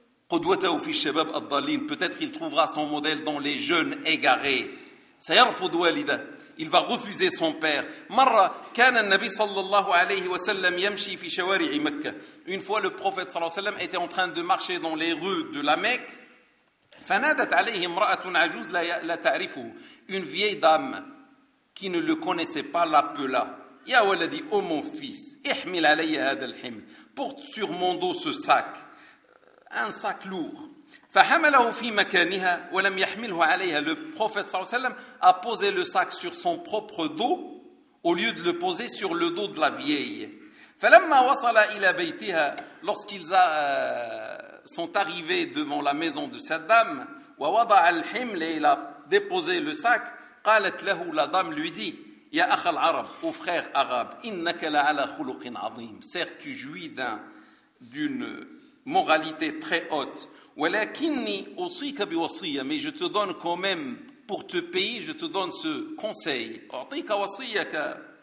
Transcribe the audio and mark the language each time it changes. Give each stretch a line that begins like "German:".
Arabic: قدوته في الشباب الضالين
French: peut-être qu'il trouvera son modèle dans les jeunes égarés
Arabic: سيرفض والده
French: il va refuser son père
Arabic: مره كان النبي صلى الله عليه وسلم يمشي في شوارع مكه
French: une fois le prophète
Arabic: صلى الله عليه وسلم
French: était en train de marcher dans les rues de la Mecque
Arabic: فنادت عليه امراه عجوز لا تعرفه
French: une vieille dame qui ne le connaissait pas l'appela
Arabic: يا ولدي
French: ô mon fils
Arabic: احمل علي هذا الحمل
French: porte sur mon dos ce sac Un sac lourd.
Arabic: فحمله في مكانها ولم يحمله عليها.
French: Le prophète
Arabic: صلى الله عليه وسلم
French: a posé le sac sur son propre dos au lieu de le poser sur le dos de la vieille.
Arabic: فلما وصل إلى بيتها,
French: lorsqu'ils sont arrivés devant la maison de cette dame,
Arabic: ووضع الحمل,
French: il a déposé le sac,
Arabic: قالت له,
French: la dame lui dit,
Arabic: يا أخ العرب,
French: ô frère arabe,
Arabic: إنك لعلى خلق عظيم,
French: certes tu jouis d'une moralité très haute,
Arabic: ولكني أوصيك بوصية,
French: mais je te donne quand même, pour te payer, je te donne ce conseil,
Arabic: أعطيك وصية